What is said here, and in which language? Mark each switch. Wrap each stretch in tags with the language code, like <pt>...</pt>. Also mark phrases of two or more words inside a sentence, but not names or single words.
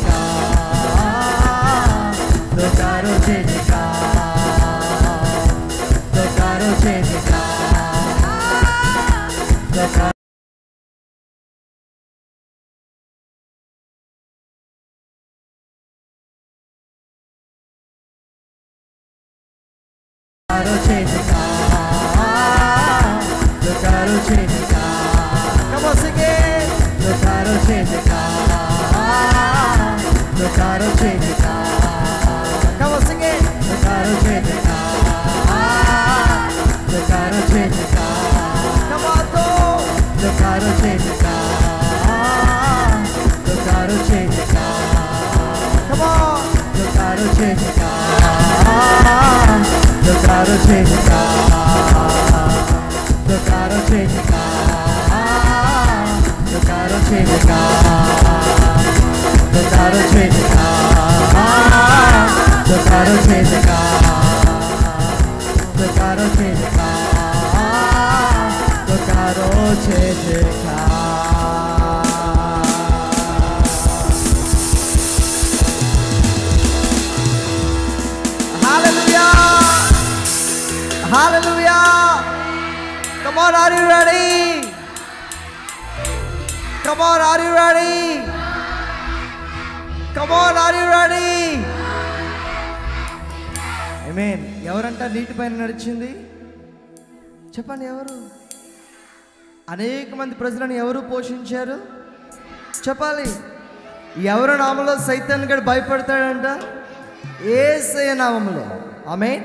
<hi>जयकार, तो करो जय जयकार, तो करो जय जयकार, तो करो जय जयकार, तो करो जय जयकार।</hi> <en>Come on, sing it.</en> <hi>तो करो जय जयकार, तो करो जय जयकार।</hi> <en>Come on, sing it.</en> <hi>तो करो जय जयकार, तो करो जय जयकार।</hi> <en>Come on,</en> <hi>तो करो जय जयकार, तो करो जय जयकार।</hi> <en>Come on,</en> <hi>तो करो जय जयकार, तो करो जय जयकार, तो करो जय जयकार, तो करो जय जयकार, तो करो जय जयकार, तो करो जय जयकार, तो करो जय जयकार, तो करो जय जयकार।</hi> <en>Hallelujah! Hallelujah! Come on, are you ready? Come on, are you ready? Come on, are you ready? Amen.</en> <te>ఎవరంట నీటి పైన నడిచింది చెప్పండి, ఎవరు? అనేక మంది ప్రజలను ఎవరు పోషించారు చెప్పాలి. ఎవరి నామంలో సైతాన్ గడు భయపడతాడంట? యేసయ్య నామములో. ఆమేన్.</te>